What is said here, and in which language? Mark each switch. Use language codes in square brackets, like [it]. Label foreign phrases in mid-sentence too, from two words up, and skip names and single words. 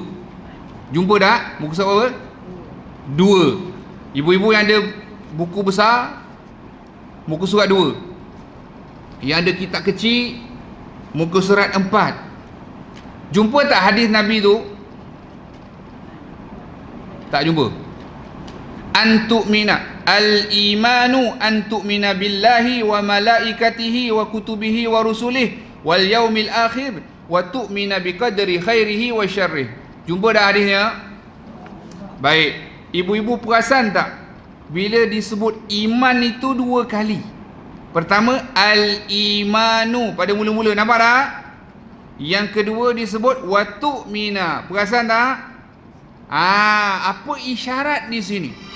[ms] Jumpa tak? Muka surat berapa? 2. Ibu-ibu yang ada buku besar, muka surat 2. Yang ada kitab kecil, muka surat 4. Jumpa tak hadis Nabi tu? Tak jumpa. [ar] أن تؤمن الإيمان أن تؤمن بالله وملائكته وكتبه ورسله واليوم الآخر وتؤمن بالقدر خيره وشره. [ms] Jumpa dah hadisnya? Baik. Ibu-ibu perasan tak bila disebut iman itu 2 kali? Pertama al-imanu pada mula-mula, nampak tak? Yang kedua disebut [ar] وتؤمن. [ms] Perasan tak? Apa isyarat di sini?